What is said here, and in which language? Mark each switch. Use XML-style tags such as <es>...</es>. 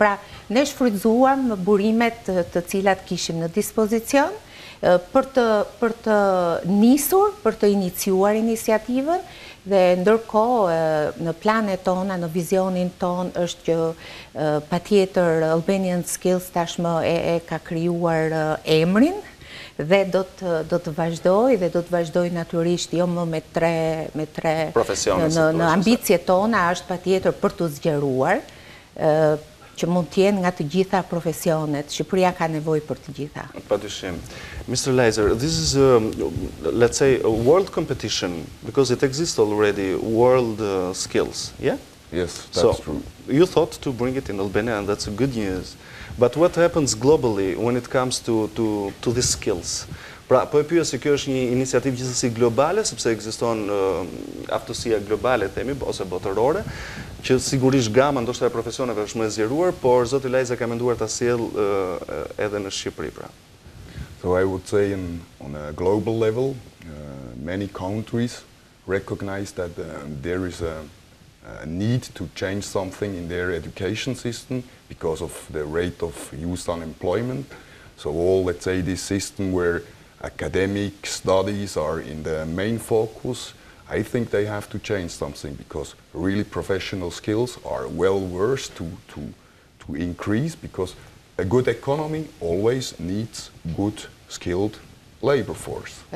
<sq>Pra, ne shfrytzuam burimet të cilat kishim në dispozicion, për të nisur, për të iniciuar iniciativën, dhe ndërkohë në planet tona, në vizionin ton është që patjetër Albanian Skills tashmë e ka krijuar emrin dhe do të vazhdoj dhe do të vazhdoj natyrisht jo më me tre në ambicjet tona është patjetër për të zgjeruar që mund të jenë nga të gjitha profesionet. Shqipëria ka nevojë për të gjitha. Padyshim. Mr.</sq> <en>Lajzer, this is, let's say, a world competition, because it exists already, world skills, yeah? Yes, that's true. You thought to bring it in Albania, and that's good news. But what happens globally when it comes to these skills?</en> <sq>Pra, po e pyes se kjo është një iniciativë gjithsesi globale, sepse ekziston aftësia globale, themi, ose botërore, që sigurisht gama ndoshta e profesioneve është më e zgjeruar, por zoti Lajzer ka menduar ta sjell edhe në Shqipëri, pra.</sq> <en>So I would say on a global level, many countries recognize that there is a need to change something in their education system because of the rate of youth unemployment. So all, let's say, this system where academic studies are in the main focus, I think they have to change something because really professional skills are well worth to increase because a good economy always needs good skilled labor force.</en>